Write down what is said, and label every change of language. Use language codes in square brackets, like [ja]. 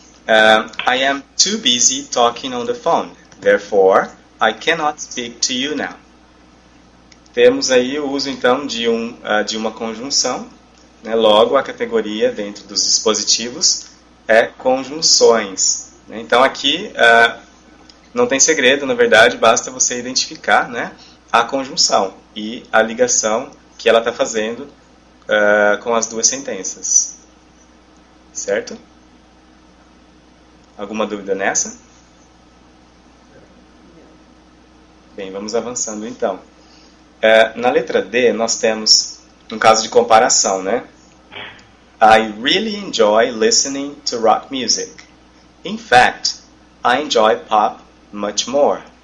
[en] I am too busy talking on the phone. Therefore, I cannot speak to you now. [pt] Temos aí o uso, então, de uma conjunção, né? Logo, a categoria dentro dos dispositivos é conjunções, né? Então, aqui não tem segredo, na verdade, basta você identificar, né, a conjunção e a ligação que ela está fazendo com as duas sentenças. Certo? Alguma dúvida nessa? Bem, vamos avançando, então. Na letra D, nós temos um caso de comparação, né? [en] I really enjoy listening to rock music. In fact, I enjoy pop much more.